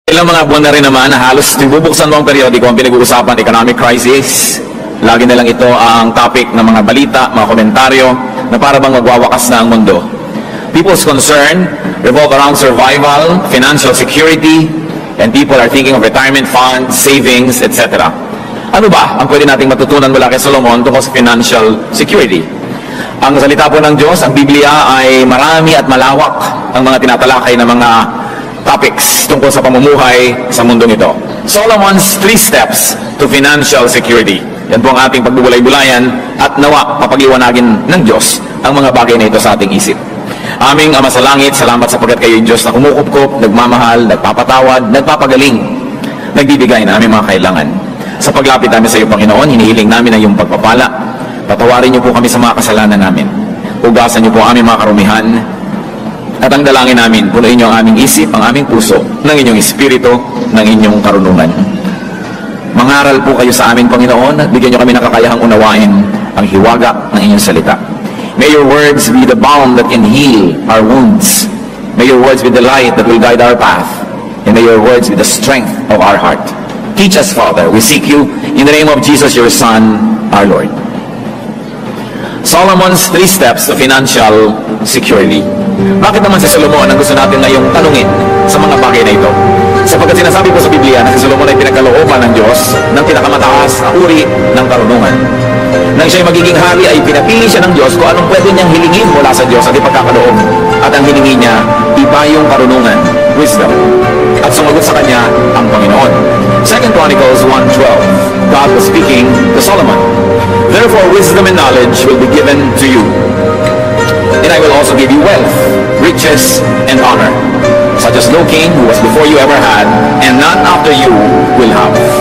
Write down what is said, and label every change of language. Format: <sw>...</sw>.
<tl>Ilang mga buwan na rin naman na halos bubuksan mo ang periodiko ang pinag-uusapan,</tl> <en>economic crisis.</en> <tl>Lagi na lang ito ang topic ng mga balita, mga komentaryo na para bang magwawakas na ang mundo.</tl> <en>People's concern revolve around survival, financial security, and people are thinking of retirement funds, savings, etc.</en> <tl>Ano ba ang pwede nating matutunan mula kay Solomon tungkol sa</tl> <en>financial security?</en> <tl>Ang salita po ng Diyos, ang Biblia ay marami at malawak ang mga tinatalakay na mga topics tungkol sa pamumuhay sa mundong ito.</tl> <en>Solomon's 3 steps to financial security.</en> <tl>Yan po ang ating pagbubulay-bulayan at nawa mapag-iwanagin ng Diyos ang mga bagay na ito sa ating isip. Aming Ama sa Langit, salamat sapagkat kayo yung Diyos na kumukupkup, nagmamahal, nagpapatawad, nagpapagaling, nagbibigay na aming mga kailangan. Sa paglapit namin sa iyo, Panginoon, hinihiling namin ang iyong pagpapala. Patawarin niyo po kami sa mga kasalanan namin. Hugasan niyo po aming mga karumihan. At ang dalangin namin, punuin niyo ang aming isip, ang aming puso, ng inyong espiritu, ng inyong karunungan. Mangaral po kayo sa amin, Panginoon, at bigyan niyo kami ng kakayahang unawain ang hiwaga ng inyong salita.</tl> <en>May your words be the balm that can heal our wounds. May your words be the light that will guide our path. And may your words be the strength of our heart. Teach us, Father. We seek you in the name of Jesus, your Son, our Lord. Solomon's 3 steps to financial security.</en> <tl>Bakit naman si Solomon ang gusto natin ngayong tanungin sa mga bagay na ito? Sapagkat sinasabi po sa Biblia na si Solomon ay pinagkalooban ng Diyos ng pinakamataas na uri ng karunungan. Nang siya'y magiging hari ay pinapili siya ng Diyos kung anong pwede niyang hilingin mula sa Diyos at ipagkakaloob. At ang hilingi niya, iba yung karunungan, wisdom. At sumagot sa kanya ang Panginoon.</tl> <en>2 Chronicles 1:12, God was speaking to Solomon. Therefore wisdom and knowledge will be given to you. And I will also give you wealth, riches, and honor, such as no king who was before you ever had, and none after you will have.</en>